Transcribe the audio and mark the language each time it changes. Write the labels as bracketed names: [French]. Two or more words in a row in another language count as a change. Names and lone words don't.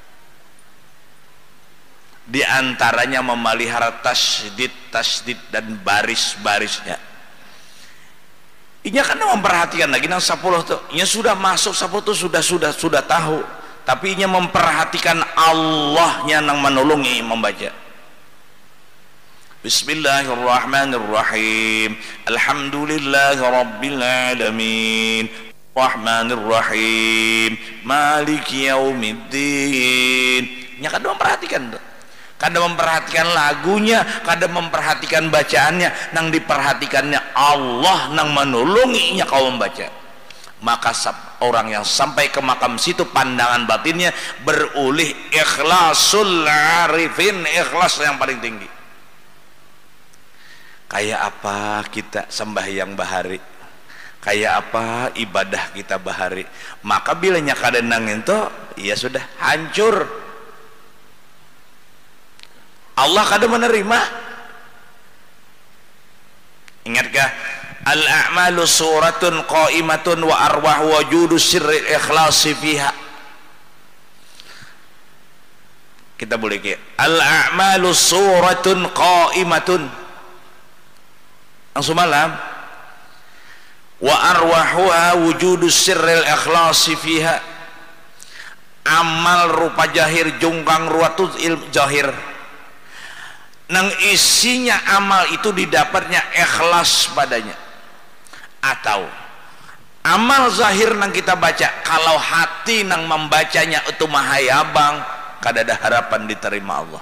[Banjar] Di antaranya memelihara tasdid dan baris-barisnya. Inya kan memperhatikan lagi nang 10 tuh, inya sudah masuk 10 tuh sudah tahu, tapi inya memperhatikan Allahnya nang menolongi membaca. [Arabic] بسم الله الرحمن الرحيم. الحمد لله رب العالمين. الرحمن الرحيم مالك يوم الدين. [Banjar] Nya kada memperhatikan tuh. Kada memperhatikan lagunya, kada memperhatikan bacaannya, nang diperhatikannya Allah nang menolonginya kau membaca. Maka orang yang sampai ke makam situ pandangan batinnya berulih [Arabic] إخلاص العارفين, [Banjar] ikhlas yang paling tinggi. Kayak apa kita sembahyang bahari, kayak apa ibadah kita bahari, maka bilanya kada nang itu ya sudah hancur. Allah kada menerima. [Arabic] Ingatkah الأعمال صورة قائمة وأرواح وجود سر إخلاص فيها. [Banjar] Kita boleh ke [Arabic] الأعمال صورة قائمة [Banjar] langsung malam, [Arabic] وأرواحها وجود سر الإخلاص فيها. [Banjar] Amal rupa jahir jungkang ruwatu jahir, nang isinya amal itu didapatnya ikhlas padanya. Atau amal zahir nang kita baca, kalau hati nang membacanya itu mahayabang, kada ada harapan diterima Allah.